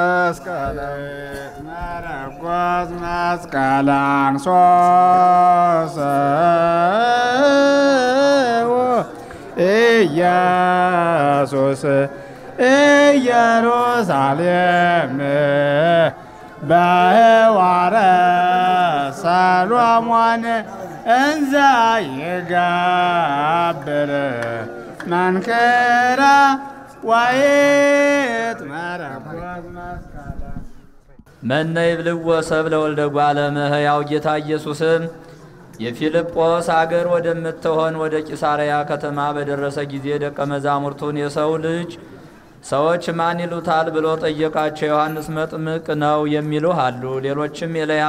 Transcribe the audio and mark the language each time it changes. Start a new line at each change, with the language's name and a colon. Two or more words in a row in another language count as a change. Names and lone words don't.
Geez: መስቀል አንሶ ሰወ ኢየሱስ ኢየሩሳሌም በህዋረ ሰሎሞን እንዘ ይገብር መንክራ ወይትመረኰዝ መስቀል መነ ይብልዎ ሰብለ ወልደ እጓለ እመሕያው
Amharic: ጌታ ኢየሱስም የፊልጶስ አገር ወደምትሆን ወደ ቂሳርያ ከተማ በደረሰ ጊዜ ደቀ መዛሙርቱን የሰው ልጅ ሰዎች ማን ይሉታል ብሎ ጠየቃቸው። ዮሐንስ መጥምቅ ነው የሚሉህ አሉ፣ ሌሎችም ኤልያስ